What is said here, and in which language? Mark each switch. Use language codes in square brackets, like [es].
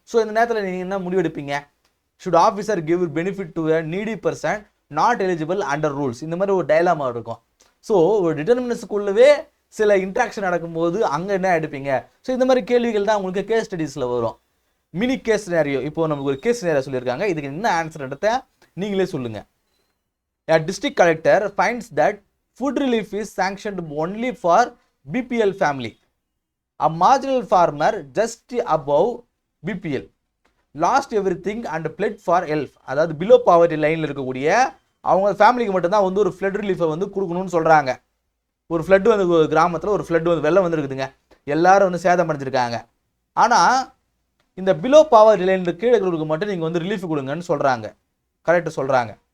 [ta] So இந்த நேரத்தில் நீங்கள் என்ன முடிவெடுப்பீங்க? [en] Should officer give benefit to a needy person not eligible under rules. [ta] இந்த மாதிரி ஒரு டயலாமா இருக்கும். ஸோ ஒரு டிட்டர்மினன்ஸ்க்குள்ளவே சில இன்ட்ராக்ஷன் நடக்கும்போது அங்கே என்ன எடுப்பீங்க? ஸோ இந்த மாதிரி கேள்விகள் தான் உங்களுக்கு கேஸ் ஸ்டடீஸில் வரும். Mini case scenario. இப்போ நமக்கு ஒரு கேஸ் சினாரியோ சொல்லியிருக்காங்க. இதுக்கு என்ன ஆன்சர்ன்றத நீங்களே சொல்லுங்கள். [en] A district collector finds that food relief is sanctioned only for BPL family. A marginal farmer just above BPL lost everything and pled for help. [ta] அதாவது பிலோ பாவர்ட்டி லைனில் இருக்கக்கூடிய அவங்க ஃபேமிலிக்கு மட்டும்தான் வந்து ஒரு ஃப்ளட் ரிலீஃபை வந்து கொடுக்கணும்னு சொல்கிறாங்க. ஒரு ஃப்ளட்டு வந்து கிராமத்தில் ஒரு ஃப்ளட்டு வந்து வெள்ளம் வந்துருக்குதுங்க. எல்லாரும் வந்து சேதம் அடைஞ்சிருக்காங்க. ஆனால் இந்த பிலோ பாவர்ட்டி லைனில் கீழே இருக்கிறவங்களுக்கு மட்டும் நீங்கள் வந்து ரிலீஃப் கொடுங்கன்னு சொல்கிறாங்க. கரெக்டாக சொல்கிறாங்க.